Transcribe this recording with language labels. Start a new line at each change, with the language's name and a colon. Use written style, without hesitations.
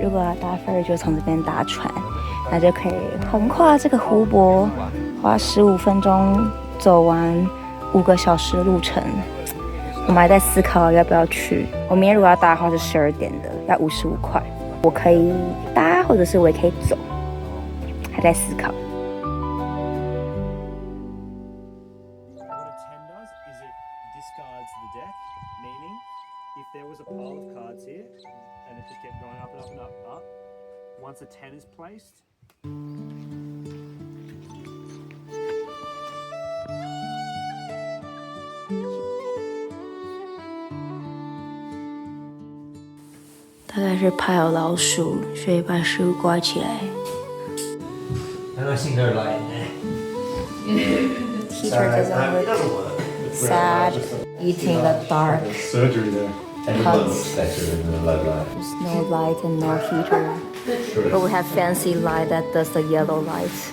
Chinese: 如果要搭 ferry 就從這邊搭船，那就可以橫跨這個湖泊，花15分鐘走完5個小時的路程。我們還在思考要不要去。我明天如果要搭的話是12點的，要55塊。我可以搭，或者是我也可以走。還在思考。
English: What a 10 does is it discards the deck, meaning if there was a pile of cards here and it just kept going up and up and up and up, once a 10 is placed,
Chinese: 大概是怕有老鼠，所以把食物挂起来。
English: I don't think they're lying. Teacher doesn't look sad, eating the dark. Surgery there. Everyone looks better in the low light. There's no light and no heater. But we have fancy light that does the yellow light.